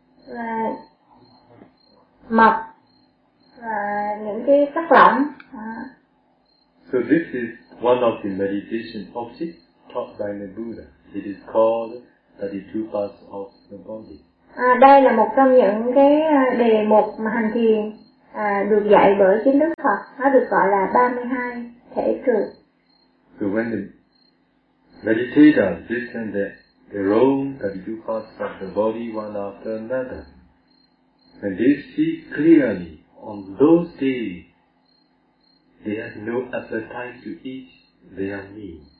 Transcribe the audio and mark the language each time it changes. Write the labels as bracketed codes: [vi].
[vi] Và mật và những cái chất lỏng. [en] So this is one of the meditation objects taught by the Buddha. It is called 32 parts of the body. [vi] Đây là một trong những cái đề mục mà hành thiền được dạy bởi chính Đức Phật. Nó được gọi là 32 thể trược. [en] So when the meditators listen to their own 32 parts of the body one after another, and they see clearly on those days, they have no appetite to eat their meal.